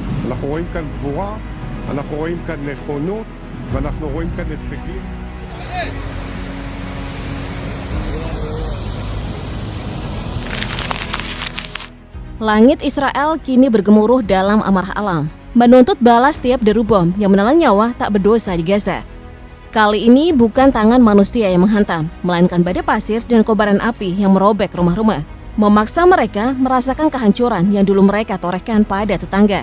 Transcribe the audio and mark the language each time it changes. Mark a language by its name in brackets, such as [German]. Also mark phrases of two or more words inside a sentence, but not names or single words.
[Hebrew] אנחנו רואים כאן גבורה, אנחנו רואים כאן נכונות, ואנחנו רואים כאן הישגים. [Indonesian] Langit Israel kini bergemuruh dalam amarah alam, menuntut balas tiap deru bom yang menelan nyawa tak berdosa di Gaza. Kali ini bukan tangan manusia yang menghantam, melainkan badai pasir dan kobaran api yang merobek rumah-rumah, memaksa mereka merasakan kehancuran yang dulu mereka torehkan pada tetangga.